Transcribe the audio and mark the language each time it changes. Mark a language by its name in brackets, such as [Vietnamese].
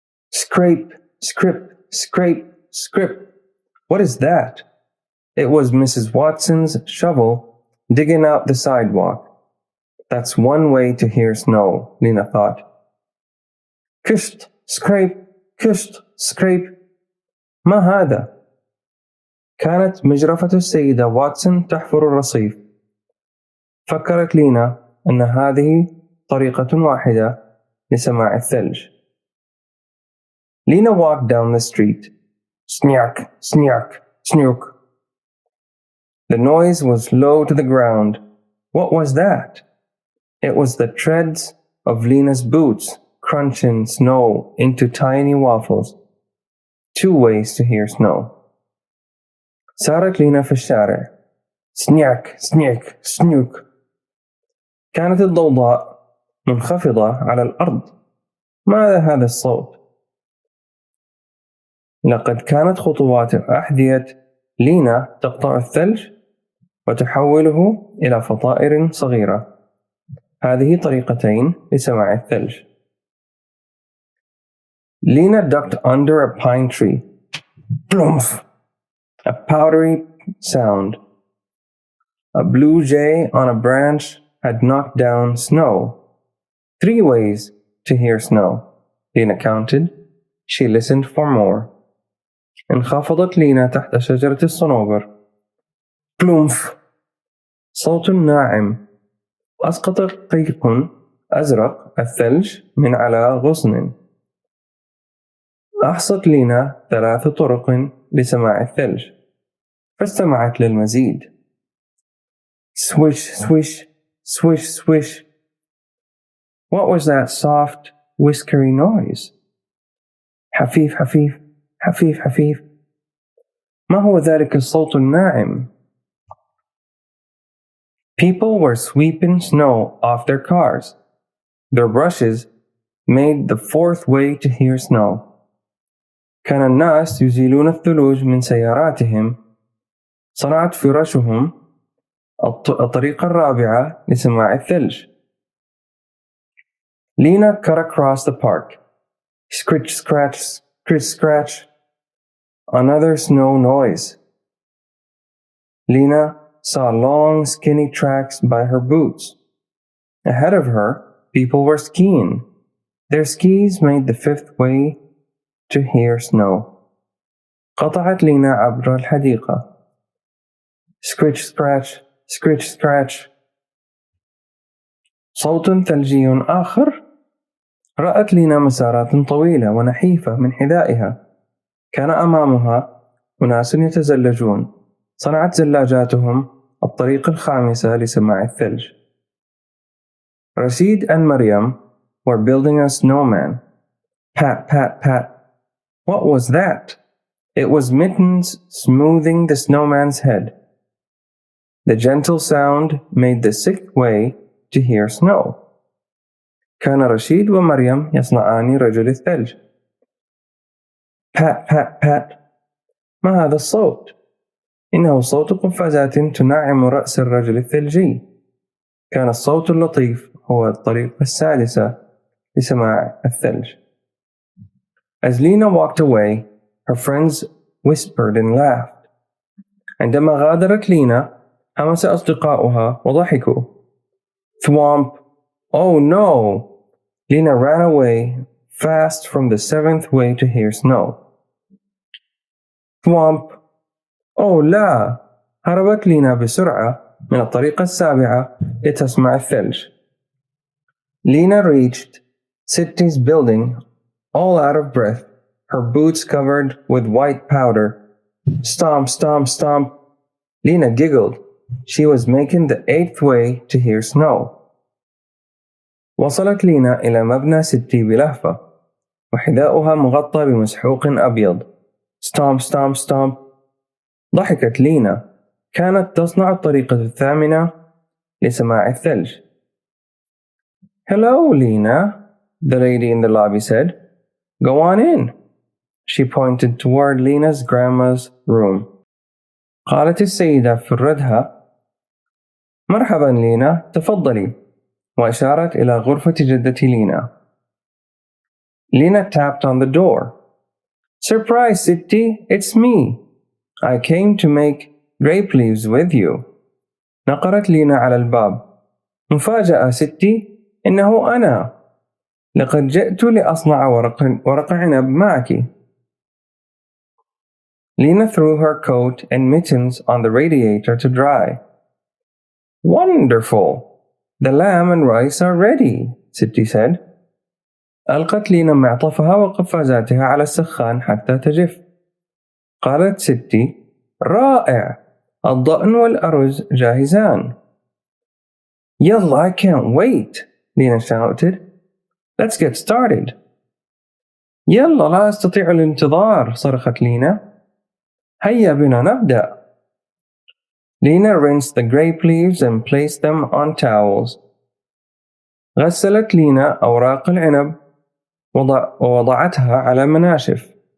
[English] Scrape, scrape, scrape, scrape. What is that? It was Mrs. Watson's shovel digging out the sidewalk. That's one way to hear snow, Lena thought. [Arabic] كشت, [English] scrape, [Arabic] كشت, scrape. ما هذا؟ كانت مجرفة السيدة واتسون تحفر الرصيف. فكرت لينا أن هذه طريقة واحدة لسماع الثلج. [English] Lena walked down the street. Snark, snark, snurk. The noise was low to the ground. What was that? It was the treads of Lena's boots crunching snow into tiny waffles. 2 ways to hear snow. [Arabic] سارت لينا في الشارع. سنياك سنياك سنيوك. كانت الضوضاء منخفضة على الأرض. ماذا هذا الصوت؟ لقد كانت خطوات أحذية لينا تقطع الثلج وتحوله إلى فطائر صغيرة. هذه طريقتين لسماع الثلج. [English] Lena ducked under a pine tree. Plumph! A powdery sound. A blue jay on a branch had knocked down snow. 3 ways to hear snow. Lena counted. She listened for more. [Arabic] انخفضت لينا تحت شجرة الصنوبر. بلومف. صوت ناعم. أسقط قيق أزرق الثلج من على غصن. أحصت لينا 3 طرق لسماع الثلج، فاستمعت للمزيد. [English] Swish, swish, swish, swish. What was that soft, whiskery noise? [Arabic] حفيف حفيف حفيف حفيف. ما هو ذلك الصوت الناعم؟ [English] People were sweeping snow off their cars. Their brushes made the 4th way to hear snow. [Arabic] كان الناس يزيلون الثلوج من سياراتهم. صنعت فراشهم الطريقة الرابعة لسماع الثلج. [English] Lena cut across the park. Scritch, scratch, scritch, scratch. Another snow noise. Lena saw long, skinny tracks by her boots. Ahead of her, people were skiing. Their skis made the 5th way to hear snow. [Arabic] قطعت لينا عبر الحديقة. [English] Scritch, scratch, scritch, scratch. [Arabic] صوت ثلجي آخر. رأت لينا مسارات طويلة ونحيفة من حذائها. كان أمامها أناس يتزلجون. صنعت زلاجاتهم الطريق الخامسة لسماع الثلج. [English] Rashid and Maryam were building a snowman. Pat, pat, pat. What was that? It was Mittens smoothing the snowman's head. The gentle sound made the 6th way to hear snow. [Arabic] كان رشيد ومريم يصنعان رجل الثلج. [English] Pat, pat, pat. [Arabic] ما هذا الصوت؟ إنه صوت قفازات تنعم رأس الرجل الثلجي. كان الصوت اللطيف هو الطريقة السادسة لسماع الثلج. [English] As Lena walked away, her friends whispered and laughed. [Arabic] عندما غادرت لينا، همس أصدقاؤها وضحكوا. [English] Thwomp! Oh no! Lena ran away fast from the 7th way to hear snow. Thwomp! Oh [Arabic] لا! هربت لينا بسرعة من الطريقة السابعة لتسمع الثلج. [English] Lena reached Sitti's building all out of breath, her boots covered with white powder. Stomp, stomp, stomp. Lena giggled. She was making the 8th way to hear snow. [Arabic] وصلت لينا إلى مبنى ستي بلهفة، وحذاؤها مغطى بمسحوق أبيض. [English] Stomp, stomp, stomp. [Arabic] ضحكت لينا. كانت تصنع الطريقة الثامنة لسماع الثلج. [English] Hello, Lena, the lady in the lobby said. Go on in. She pointed toward Lena's grandma's room. [Arabic] قالت السيدة في ردها: مرحبا لينا، تفضلي. وأشارت إلى غرفة جدتي لينا. [English] Lena tapped on the door. Surprise, Sitti, it's me. I came to make grape leaves with you. [Arabic] نقرت لينا على الباب. مفاجأة ستي، إنه أنا. لقد جئت لأصنع ورق عنب معك. [English] Lena threw her coat and mittens on the radiator to dry. Wonderful! The lamb and rice are ready, Sitti said. [Arabic] ألقت لينا معطفها وقفازاتها على السخان حتى تجف. قالت ستي: رائع! الضأن والأرز جاهزان. [English] يلا, I can't wait, Lena shouted. Let's get started. [Arabic] يلا, لا أستطيع الانتظار, صرخت لينا. هيا بنا نبدأ. [English] Lena rinsed the grape leaves and placed them on towels. [Arabic] غسلت لينا أوراق العنب ووضعتها على مناشف.